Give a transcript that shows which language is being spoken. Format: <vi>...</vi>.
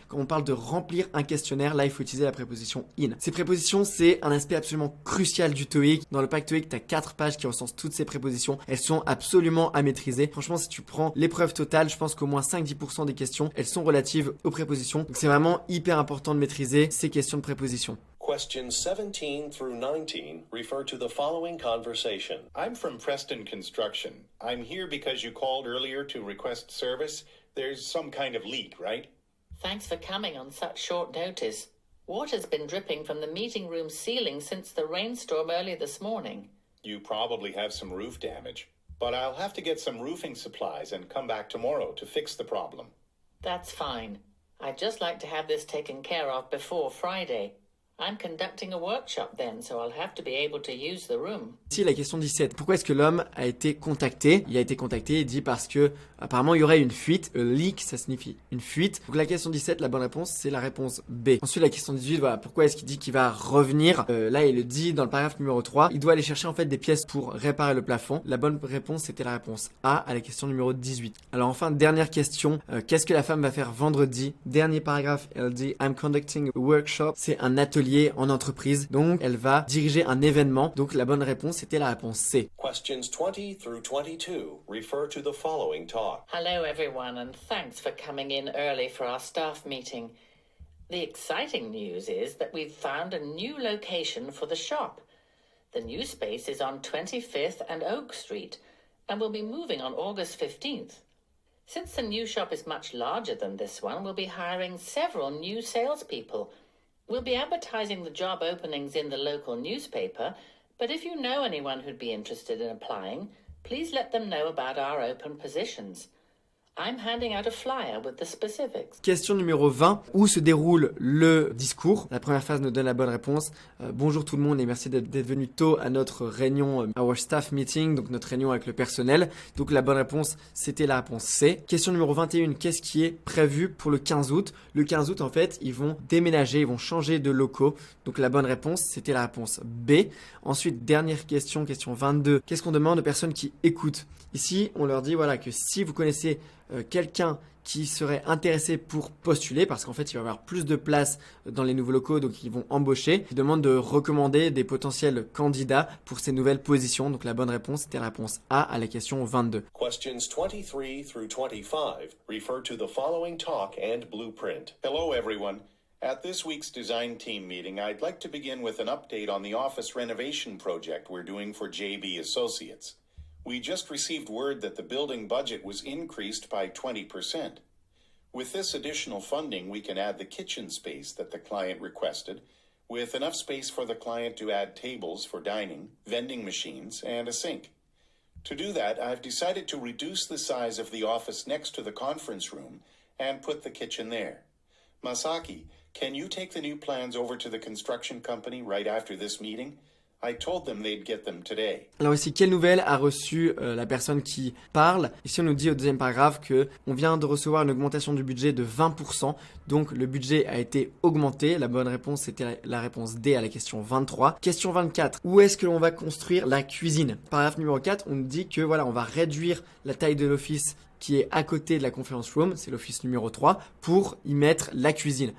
<fr>Quand on parle de remplir un questionnaire, là, il faut utiliser la préposition in. Ces prépositions, c'est un aspect absolument crucial du TOEIC. Dans le pack TOEIC, tu as 4 pages qui recensent toutes ces prépositions. Elles sont absolument à maîtriser. Franchement, si tu prends l'épreuve totale, je pense qu'au moins 5-10% des questions, elles sont relatives aux prépositions. Donc, c'est vraiment hyper important de maîtriser ces questions de prépositions.</fr> <en>Questions 17 through 19 refer to the following conversation. I'm from Preston Construction. I'm here because you called earlier to request service. There's some kind of leak, right? Thanks for coming on such short notice. Water's been dripping from the meeting room ceiling since the rainstorm early this morning. You probably have some roof damage. But I'll have to get some roofing supplies and come back tomorrow to fix the problem. That's fine. I'd just like to have this taken care of before Friday. I'm conducting a workshop then, so I'll have to be able to use the room.</en> <fr>Ici, la question 17. Pourquoi est-ce que l'homme a été contacté? Il a été contacté, il dit parce que apparemment il y aurait une fuite.</fr> <en>A leak,</en> <fr>ça signifie une fuite. Donc la question 17, la bonne réponse, c'est la réponse B. Ensuite, la question 18, voilà, pourquoi est-ce qu'il dit qu'il va revenir? Là, il le dit dans le paragraphe numéro 3. Il doit aller chercher en fait des pièces pour réparer le plafond. La bonne réponse, c'était la réponse A à la question numéro 18. Alors enfin, dernière question. Qu'est-ce que la femme va faire vendredi? Dernier paragraphe, elle dit</fr> <en>I'm conducting a workshop.</en> <fr>C'est un atelier en entreprise. Donc, elle va diriger un événement. Donc, la bonne réponse, c'était la réponse C.</fr> <en>Questions 20 through 22 refer to the following talk. Hello everyone and thanks for coming in early for our staff meeting. The exciting news is that we've found a new location for the shop. The new space is on 25th and Oak Street and will be moving on August 15th. Since the new shop is much larger than this one, we'll be hiring several new salespeople. We'll be advertising the job openings in the local newspaper, but if you know anyone who'd be interested in applying, please let them know about our open positions. I'm handing out a flyer with the specifics.</en> <fr>Question numéro 20. Où se déroule le discours? La première phrase nous donne la bonne réponse. Bonjour tout le monde et merci d'être venu tôt à notre réunion,</fr> <en>our staff meeting,</en> <fr>donc notre réunion avec le personnel. Donc la bonne réponse, c'était la réponse C. Question numéro 21. Qu'est-ce qui est prévu pour le 15 août? Le 15 août, en fait, ils vont déménager, ils vont changer de locaux. Donc la bonne réponse, c'était la réponse B. Ensuite, dernière question, question 22. Qu'est-ce qu'on demande aux personnes qui écoutent? Ici, on leur dit voilà que si vous connaissez quelqu'un qui serait intéressé pour postuler, parce qu'en fait, il va y avoir plus de place dans les nouveaux locaux, donc ils vont embaucher. Ils demandent de recommander des potentiels candidats pour ces nouvelles positions. Donc la bonne réponse, c'était la réponse A à la question 22.</fr> <en>Questions 23 through 25 refer to the following talk and blueprint. Hello, everyone. At this week's design team meeting, I'd like to begin with an update on the office renovation project we're doing for JB Associates. We just received word that the building budget was increased by 20%. With this additional funding, we can add the kitchen space that the client requested, with enough space for the client to add tables for dining, vending machines, and a sink. To do that, I've decided to reduce the size of the office next to the conference room and put the kitchen there. Masaki, can you take the new plans over to the construction company right after this meeting? I told them they'd get them today.</en> <fr>Alors ici, quelle nouvelle a reçu la personne qui parle? Ici, on nous dit au deuxième paragraphe que on vient de recevoir une augmentation du budget de 20%. Donc, le budget a été augmenté. La bonne réponse, c'était la réponse D à la question 23. Question 24. Où est-ce que l'on va construire la cuisine? Paragraphe numéro 4, on nous dit que voilà, on va réduire la taille de l'office qui est à côté de la</fr> <en>conference room,</en> <fr>c'est l'office numéro 3, pour y mettre la cuisine.</fr>